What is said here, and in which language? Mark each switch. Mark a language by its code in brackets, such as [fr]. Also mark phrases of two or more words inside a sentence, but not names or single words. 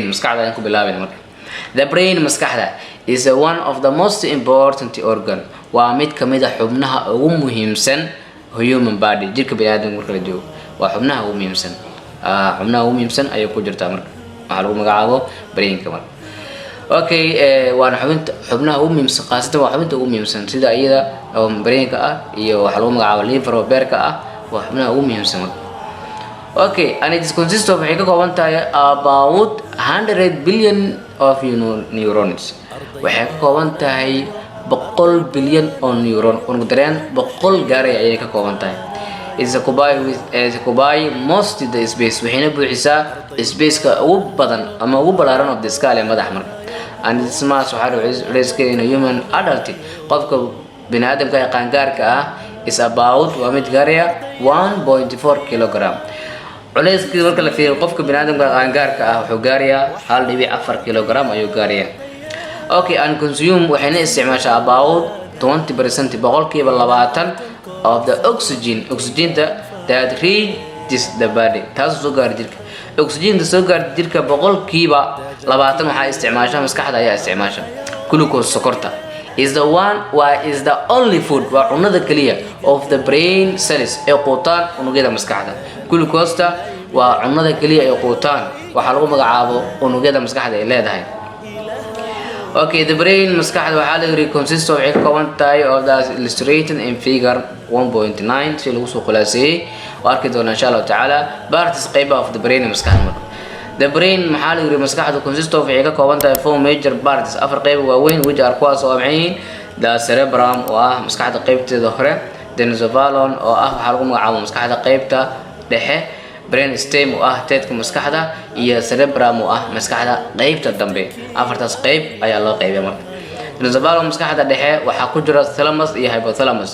[so] maskaxda aan ku bilaabay marka [en] the brain [so] maskaxda [en] is one of the most important organ [so] waa mid kamid ah xubnaha ugu muhiimsan [en] human body [so] jirka bini'aadamka marka la joogo waa xubnaha ugu muhiimsan ayay ku jirtaa marka waxa lagu magacaabo brainka marka okay waana xubnaha ugu muhiimsan qaasatan waa xubinta ugu muhiimsan sida iyada oo brainka ah iyo waxa lagu magacaabo liver oo beerka ah waa xubnaha ugu muhiimsan marka [en] okay and it consists of [so] waxay ka kooban tahay [en] about 100 billion of neurons [so] waxay ka kooban tahay 100 billion oo neuron ugu dareen 100 gaaray ayay ka kooban tahay [en] is occupy most of the space [so] waxayna buuxisaa space-ka ugu badan ama ugu balaaran [en] of the skull [so] ee madax marka [en] and this mass [so] waxa [en] risk in a human adult [so] qofka bini'aadamka ee qaangaarka ah [en] is about [so] waa mid gaaraya 1.4 kilogram culayskiisa marka la fiiriyo qofka bini'aadamka qaangaarka ah wuxuu gaarayaa 1.4 kilogram ayuu gaarayaa [en] okay and consume [so] waxayna isticmaashaa [en] about 20% [so] boqolkiiba 20 [en] of the oxygen that reaches the body [so] taas soo gaar jirka oxygen soo gaar jirka boqolkiiba 20 waxa isticmaashaa maskaxda ayaa isticmaasha glucose sokorta [en] is the one is the only food [so] waa cunada kaliya [en] of the brain cells [so] ee quutaan unugyada maskaxda glucose waa cunada kaliya ee quutaan waxa lagu magacaabo unugyada maskaxda ay leedahay. [en] Okay, the brain [so] maskaxda waxa la yiri [en] consists of [so] ka kooban tahay [en] of the illustrated in figure 1.9 [so] si lagu soo khulaasiyay oo arki doona [ar] إن شاء الله تعالى [so] parts qayb [en] of the brain [so] maskaxda. [en] The brain [so] maxaa la yiri maskaxda [en] consists of [so] ka kooban tahay [en] four major parts [so] afar qayb waaweyn [en] which are [so] kuwaas oo maceen [en] the cerebrum [so] oo ah maskaxda qaybteeda hore, [en] the mesophallus [so] oo ah waxa lagu magacaabo maskaxda qaybta dhexe, [en] brain stem [so] oo ah teedka maskaxda iyo cerebrum oo ah maskaxda qaybta dambe. Afartaas qayb ayaa loo qaybiyaa marka. Mesophallus maskaxda dhexe waxa ku jira thalamus iyo hypothalamus.